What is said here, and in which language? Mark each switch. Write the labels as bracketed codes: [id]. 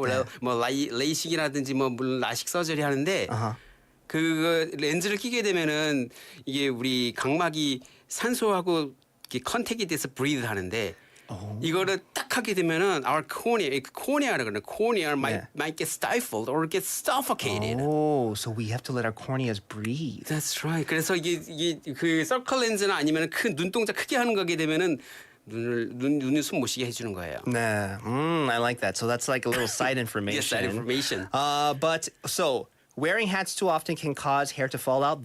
[ko] 원래 뭐 레이식이라든지 물론 라식 서저리 하는데 그 렌즈를 끼게 되면은 이게 우리 각막이 산소하고 컨택이 돼서 breathe 하는데 이거를 딱 하게 되면은 [en] our cornea [ko] 라고 그러는 [en] cornea might get stifled or get suffocated. Oh, so we have to let our corneas breathe. That's right. [ko] 그래서 이게 그 서클 렌즈나 아니면 큰 눈동자 크게 하는 거게 되면은 눈을 숨 못 쉬게 해주는 거예요. 네, [en] I like that. So that's like a little side information. Yes, side information. But so wearing hats too often can cause hair to fall out.